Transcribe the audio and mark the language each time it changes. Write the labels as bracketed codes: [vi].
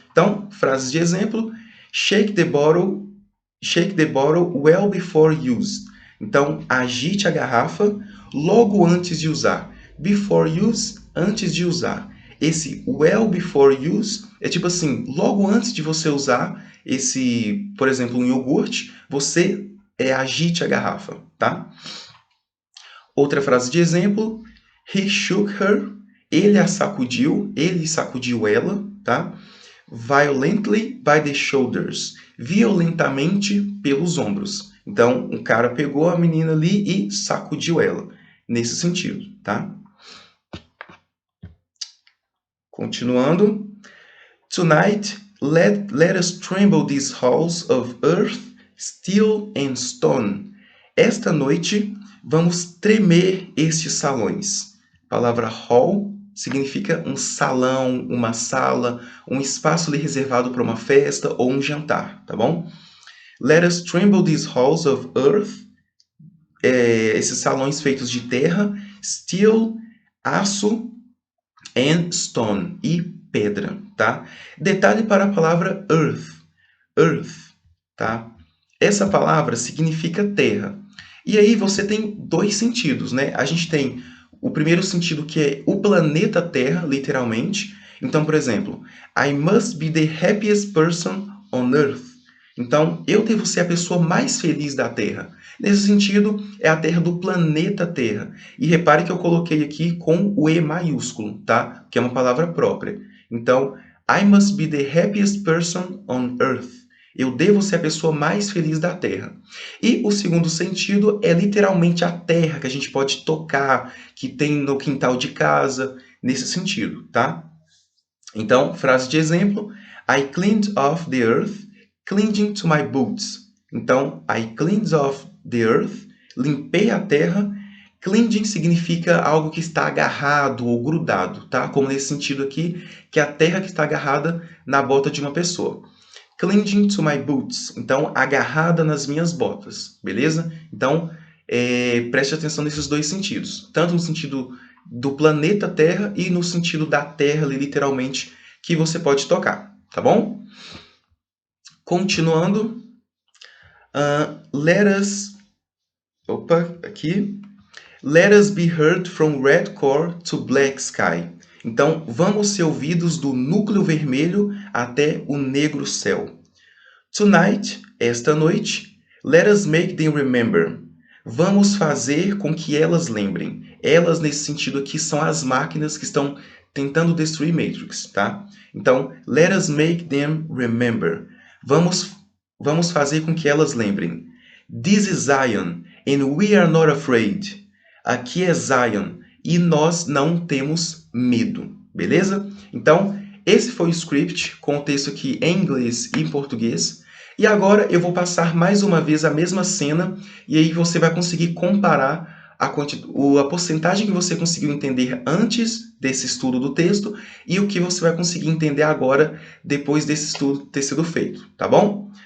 [pt] Então, frases de exemplo. [en] Shake the bottle well before used. [pt] Então, agite a garrafa logo antes de usar. [en] Before use, [pt] antes de usar. Esse [en] well before use [pt] é tipo assim, logo antes de você usar esse, por exemplo, um iogurte, você agite a garrafa, tá? Outra frase de exemplo. [en] He shook her. [pt] Ele a sacudiu, ele sacudiu ela, tá? [en] Violently by the shoulders. [pt] Violentamente pelos ombros. Então, um cara pegou a menina ali e sacudiu ela. Nesse sentido, tá? Continuando. [en] Tonight, let us tremble these halls of earth, steel and stone. [pt] Esta noite, vamos tremer estes salões. A palavra hall significa um salão, uma sala, um espaço ali reservado para uma festa ou um jantar, tá bom? [en] Let us tremble these halls of earth, [pt] esses salões feitos de terra, [en] steel, [pt] aço, [en] and stone, [pt] e pedra, tá? Detalhe para a palavra earth. Earth, tá? Essa palavra significa terra. E aí você tem dois sentidos, né? A gente tem o primeiro sentido que é o planeta Terra, literalmente. Então, por exemplo, [en] I must be the happiest person on Earth. [pt] Então, eu devo ser a pessoa mais feliz da Terra. Nesse sentido, é a Terra do planeta Terra. E repare que eu coloquei aqui com o E maiúsculo, tá? Que é uma palavra própria. [en] Então, I must be the happiest person on Earth. [pt] Eu devo ser a pessoa mais feliz da Terra. E o segundo sentido é literalmente a terra que a gente pode tocar, que tem no quintal de casa, nesse sentido, tá? Então, frase de exemplo: [en] I cleaned off the earth, clinging to my boots. [pt] Então, [en] I cleaned off the earth, [pt] limpei a terra. Clinging significa algo que está agarrado ou grudado, tá? Como nesse sentido aqui, que é a terra que está agarrada na bota de uma pessoa. [en] Clinging to my boots. [pt] Então, agarrada nas minhas botas, beleza? Então, preste atenção nesses dois sentidos. Tanto no sentido do planeta Terra e no sentido da Terra, literalmente, que você pode tocar, tá bom? Continuando. [en] Let us be heard from red core to black sky. [pt] Então, vamos ser ouvidos do núcleo vermelho até o negro céu. [en] Tonight, [pt] esta noite, [en] let us make them remember. [pt] Vamos fazer com que elas lembrem. Elas, nesse sentido aqui, são as máquinas que estão tentando destruir Matrix, tá? Então, [en] let us make them remember. [pt] Vamos fazer com que elas lembrem. [en] This is Zion, and we are not afraid. [pt] Aqui é Zion, e nós não temos medo, beleza? Então, esse foi o script com o texto aqui em inglês e em português. E agora eu vou passar mais uma vez a mesma cena, e aí você vai conseguir comparar a porcentagem que você conseguiu entender antes desse estudo do texto e o que você vai conseguir entender agora, depois desse estudo ter sido feito, tá bom?